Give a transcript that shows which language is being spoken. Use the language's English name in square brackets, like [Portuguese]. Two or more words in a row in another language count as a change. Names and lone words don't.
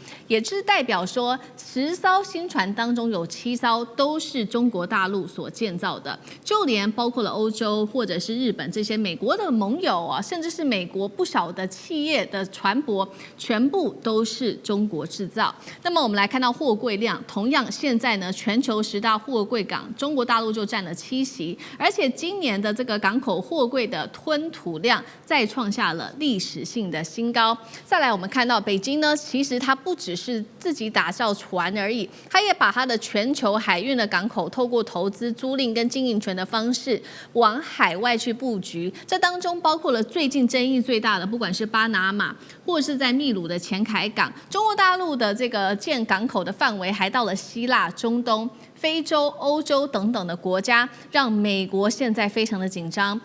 [Chinese] 也是代表說，10艘新船當中有7艘都是中國大陸所建造的，就連包括了歐洲或者是日本這些美國的盟友甚至是美國不少的企業的船舶，全部都是中國製造。那麼我們來看到貨櫃量，同樣現在呢，全球10大貨櫃港，中國大陸就佔了70%。襲，而且今年的這個港口貨櫃的吞吐量再創下了歷史性的新高。再來，我們看到北京呢，其實它不只是自己打造船而已，它也把它的全球海運的港口透過投資、租賃跟經營權的方式往海外去布局。這當中包括了最近爭議最大的，不管是巴拿馬或是在秘魯的前海港，中國大陸的這個建港口的範圍還到了希臘、中東、非洲、歐洲等等的國家，讓美國現在非常的緊張。